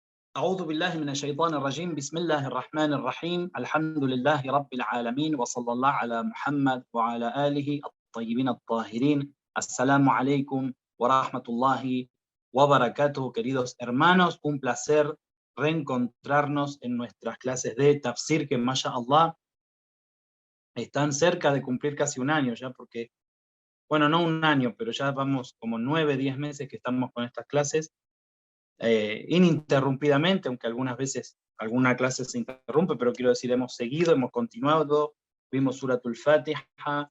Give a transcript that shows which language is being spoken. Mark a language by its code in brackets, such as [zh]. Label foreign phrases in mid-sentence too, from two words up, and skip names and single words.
[ar] أعوذ بالله من الشيطان الرجيم بسم الله الرحمن الرحيم الحمد لله رب العالمين وصلى الله على محمد وعلى آله الطيبين الطاهرين. السلام عليكم ورحمة الله وبركاته, [es] queridos hermanos. Un placer reencontrarnos en nuestras clases de tafsir que, mashallah, están cerca de cumplir casi un año ya, porque, bueno, no un año, pero ya vamos como 9, 10 meses que estamos con estas clases. Ininterrumpidamente, aunque algunas veces alguna clase se interrumpe, pero quiero decir, hemos seguido, hemos continuado, vimos Suratul Fatiha,